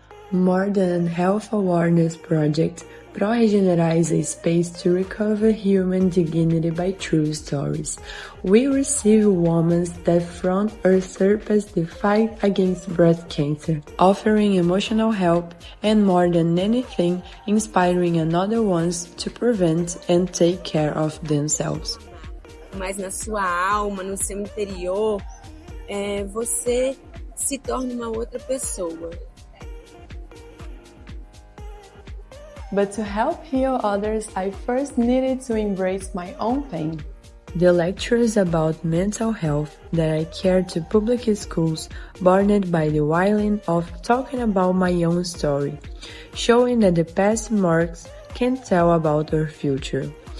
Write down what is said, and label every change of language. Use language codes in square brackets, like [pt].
[en] More than a health awareness project, Traje is a space to recover human dignity by true stories. We receive women that front or surpass the fight against breast cancer, offering emotional help and more than anything, inspiring another ones to prevent and take care of themselves. [pt] Mas na sua alma, no seu interior, você se torna uma outra pessoa. [en] But to help heal others, I first needed to embrace my own pain. The lectures about mental health that I carried to public schools born by the willing of talking about my own story, showing that the past marks can tell about our future.